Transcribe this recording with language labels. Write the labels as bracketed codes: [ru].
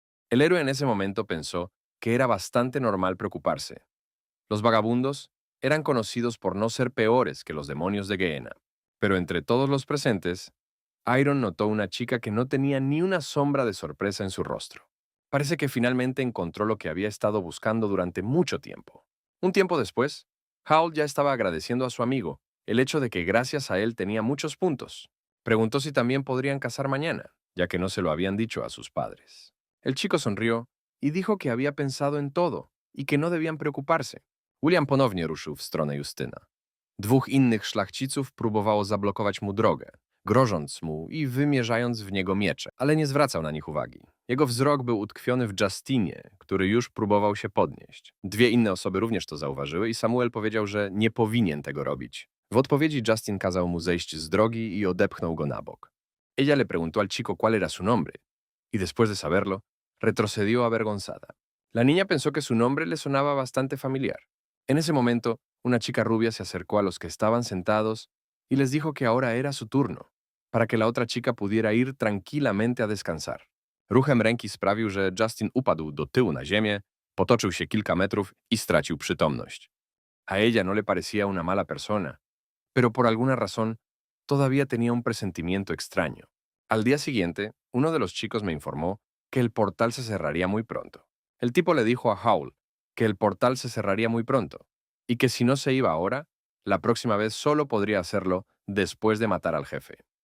[es] El héroe en ese momento pensó que era bastante normal preocuparse. Los vagabundos eran conocidos por no ser peores que los demonios de Gehenna. Pero entre todos los presentes, Iron notó una chica que no tenía ni una sombra de sorpresa en su rostro. Parece que finalmente encontró lo que había estado buscando durante mucho tiempo. Un tiempo después, Howl ya estaba agradeciendo a su amigo el hecho de que gracias a él tenía muchos puntos. Preguntó si también podrían casar mañana, ya que no se lo habían dicho a sus padres. El chico sonrió y dijo que había pensado en todo y que no debían preocuparse. [pl] William ponownie ruszył w stronę Justyna. 2 innych szlachciców próbowało zablokować mu drogę, grożąc mu i wymierzając w niego miecze, ale nie zwracał na nich uwagi. Jego wzrok był utkwiony w Justinie, który już próbował się podnieść. 2 inne osoby również to zauważyły i Samuel powiedział, że nie powinien tego robić. W odpowiedzi Justin kazał mu zejść z drogi y odepchnął go na bok. [es] Ella le preguntó al chico cuál era su nombre, y después de saberlo, retrocedió avergonzada. La niña pensó que su nombre le sonaba bastante familiar. En ese momento, una chica rubia se acercó a los que estaban sentados y les dijo que ahora era su turno, para que la otra chica pudiera ir tranquilamente a descansar. [pl] Ruchem ręki sprawił, że Justin upadł do tyłu na ziemię, potoczył się kilka metrów y stracił przytomność. [es] A ella no le parecía una mala persona, pero por alguna razón todavía tenía un presentimiento extraño. Al día siguiente, uno de los chicos me informó que el portal se cerraría muy pronto. El tipo le dijo a Howl que el portal se cerraría muy pronto y que si no se iba ahora, la próxima vez solo podría hacerlo después de matar al jefe.